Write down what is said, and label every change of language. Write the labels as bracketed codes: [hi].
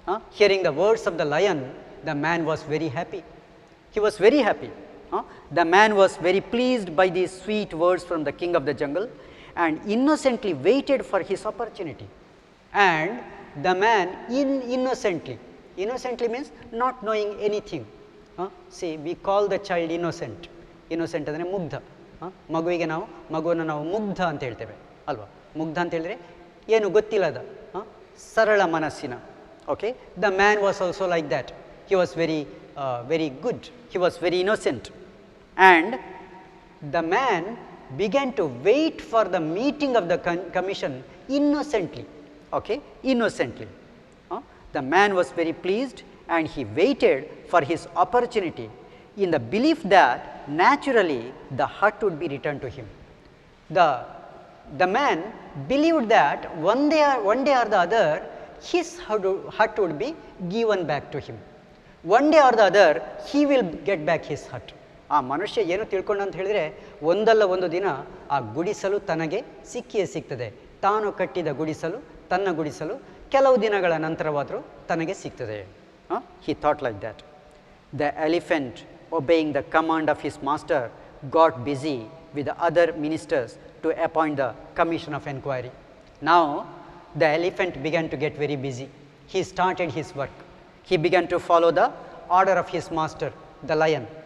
[en] Hearing the words of the lion, the man was very happy. He was very happy. The man was very pleased by these sweet words from the king of the jungle and innocently waited for his opportunity. And the man innocently means not knowing anything. See, we call the child innocent. [kn] Innocent ಅಂದರೆ ಮುಗ್ಧ. ಮಗುವಿಗೆ ನಾವು ಮಗುವನ್ನು ನಾವು ಮುಗ್ಧ ಅಂತ ಹೇಳ್ತೇವೆ ಅಲ್ವಾ. ಮುಗ್ಧ ಅಂತ ಹೇಳಿದ್ರೆ ಏನು ಗೊತ್ತಿಲ್ಲದ ಸರಳ ಮನಸ್ಸಿನ. [en] Okay, the man was also like that. He was very good. He was very innocent, and the man began to wait for the meeting of the commission innocently. Okay, innocently. The man was very pleased, and he waited for his opportunity in the belief that naturally the hut would be returned to him. The man believed that one day or the other his hut would be given back to him. One day or the other he will get back his hut. [kn] ಆ ಮನುಷ್ಯ ಏನು ತಿಳ್ಕೊಂಡ ಅಂತ ಹೇಳಿದ್ರೆ ಒಂದಲ್ಲ ಒಂದು ದಿನ ಆ ಗುಡಿಸಲು ತನಗೆ ಸಿಕ್ಕಿಯೇ ಸಿಗ್ತದೆ. ತಾನು ಕಟ್ಟಿದ ಗುಡಿಸಲು ತನ್ನ ಗುಡಿಸಲು ಕೆಲವು ದಿನಗಳ ನಂತರವಾದರೂ ತನಗೆ ಸಿಗ್ತದೆ. [en] He thought like that. The elephant, obeying the command of his master, got busy with the other ministers to appoint the commission of inquiry. Now the elephant began to get very busy. He started his work. He began to follow the order of his master, the lion.